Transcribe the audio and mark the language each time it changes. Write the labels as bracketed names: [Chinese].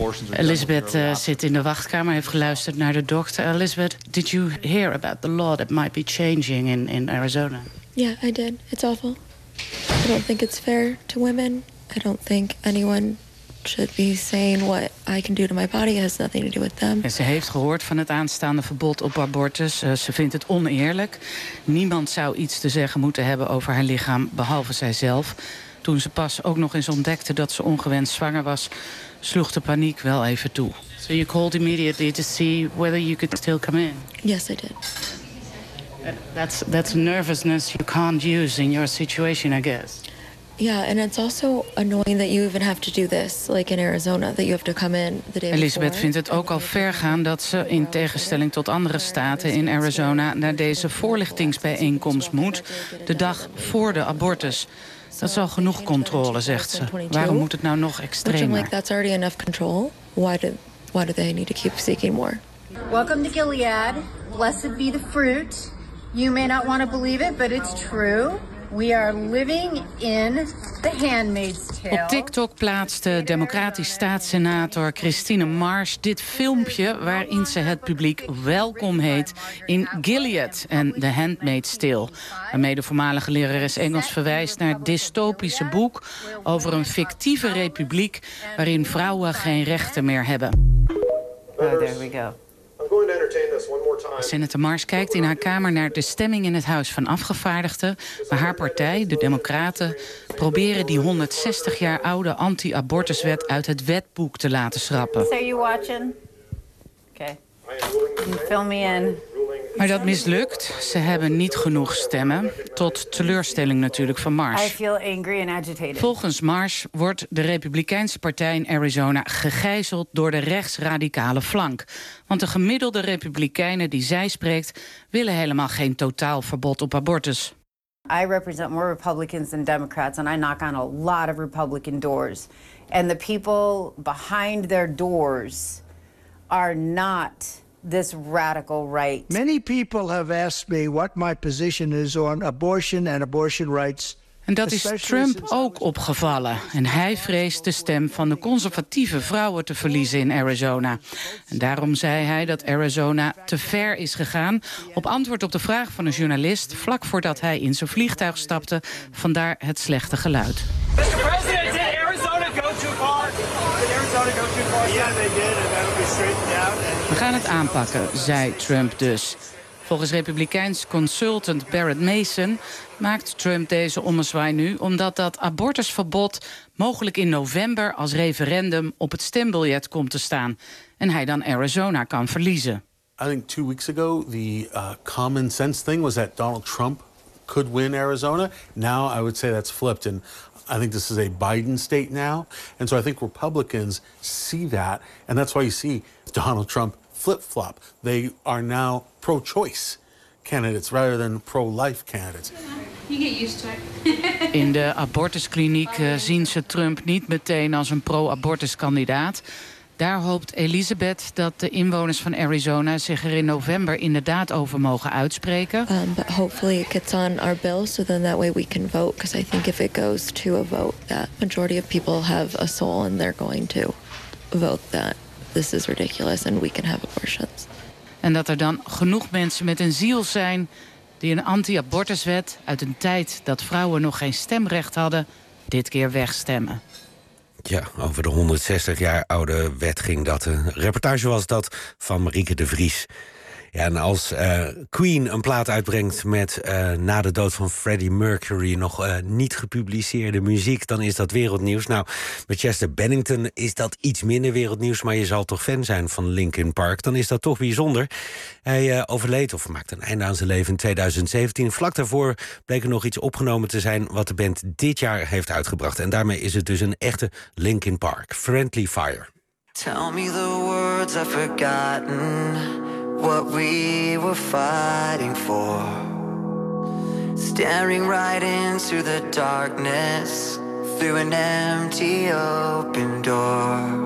[Dutch] Elizabeth zit in de wachtkamer, heeft geluisterd naar de dokter. [English] Elizabeth, did you hear about the law that might be changing in Arizona? Yeah, I did. It's awful. I don't think it's fair to women. I don't think anyone should be saying what I can do to my body. It has nothing to do with them. [Dutch] En ze heeft gehoord van het aanstaande verbod op abortus. Ze vindt het oneerlijk. Niemand zou iets te zeggen moeten hebben over haar lichaam, behalve zijzelf. Toen ze pas ook nog eens ontdekte dat ze ongewenst zwanger was, sloeg de paniek wel even toe. [English] So you called immediately to see whether you could still come in? Yes, I did. That's nervousness you can't use in your situation, I guess. Yeah, and it's also annoying that you even have to do this, like in Arizona, that you have to come in the day. [Dutch] Elizabeth vindt het ook al ver gaan dat ze in tegenstelling tot andere staten in Arizona naar deze voorlichtingsbijeenkomst moet de dag voor de abortus. Dat is al genoeg controle, zegt ze. Waarom moet het nou nog extremer? [English] Like, that's already enough control. Why do they need to keep seeking more? Welcome to Gilead. Blessed be the fruit. You may not want to believe it, but it's true. We are living in The Handmaid's Tale. [Dutch] Op TikTok plaatste democratisch staatssenator Christine Marsh dit filmpje waarin ze het publiek welkom heet in Gilead en The Handmaid's Tale. Waarmee de voormalige lerares Engels verwijst naar het dystopische boek over een fictieve republiek waarin vrouwen geen rechten meer hebben. [English] Oh, there we go. [Dutch] Senator Marsh kijkt in haar kamer naar de stemming in het Huis van Afgevaardigden, waar haar partij, de Democraten, proberen die 160 jaar oude anti-abortuswet uit het wetboek te laten schrappen. [English] So you watching? Okay. You fill me in. [Dutch] Maar dat mislukt. Ze hebben niet genoeg stemmen. Tot teleurstelling natuurlijk van Marsh. [English] I feel angry and agitated. [Dutch] Volgens Marsh wordt de Republikeinse partij in Arizona gegijzeld door de rechtsradicale flank. Want de gemiddelde Republikeinen die zij spreekt willen helemaal geen totaal verbod op abortus. [English] I represent more Republicans than Democrats and I knock on a lot of Republican doors. And the people behind their doors are not this radical right. Many people have asked me what my position is on abortion and abortion rights. [Dutch] En dat is Trump ook opgevallen. En hij vreest de stem van de conservatieve vrouwen te verliezen in Arizona. En daarom zei hij dat Arizona te ver is gegaan. Op antwoord op de vraag van een journalist vlak voordat hij in zijn vliegtuig stapte, vandaar het slechte geluid. [English] Mr. President, did Arizona go too far? Did Arizona go too far? Yeah, they did. [Dutch] We gaan het aanpakken, zei Trump dus. Volgens Republikeins consultant Barrett Mason maakt Trump deze ommezwaai nu omdat dat abortusverbod mogelijk in november als referendum op het stembiljet komt te staan en hij dan Arizona kan verliezen. [English] I think 2 weeks ago the common sense thing was that Donald Trump could win Arizona. Now I would say that's flipped and I think this is a Biden state now. And so I think Republicans see that and that's why you see Donald Trump flip-flop. They are now pro-choice candidates rather than pro-life candidates. You get used to it. [Dutch] In de abortuskliniek zien ze Trump niet meteen als een pro-abortus kandidaat. Daar hoopt Elizabeth dat de inwoners van Arizona zich er in november inderdaad over mogen uitspreken. [English] But hopefully it gets on our bill, so then that way we can vote. Because I think if it goes to a vote, that majority of people have a soul and they're going to vote that this is ridiculous and we can have abortions. [Dutch] En dat er dan genoeg mensen met een ziel zijn die een anti-abortuswet uit een tijd dat vrouwen nog geen stemrecht hadden, dit keer wegstemmen. Ja, over de 160 jaar oude wet ging dat. Een reportage was dat van Marieke de Vries. Ja, en als Queen een plaat uitbrengt met na de dood van Freddie Mercury nog niet gepubliceerde muziek, dan is dat wereldnieuws. Nou, met Chester Bennington is dat iets minder wereldnieuws, maar je zal toch fan zijn van Linkin Park. Dan is dat toch bijzonder. Hij overleed of maakte een einde aan zijn leven in 2017. Vlak daarvoor bleek er nog iets opgenomen te zijn wat de band dit jaar heeft uitgebracht. En daarmee is het dus een echte Linkin Park. [English] Friendly Fire. Tell me the words I've forgotten. What we were fighting for. Staring right into the darkness through an empty open door.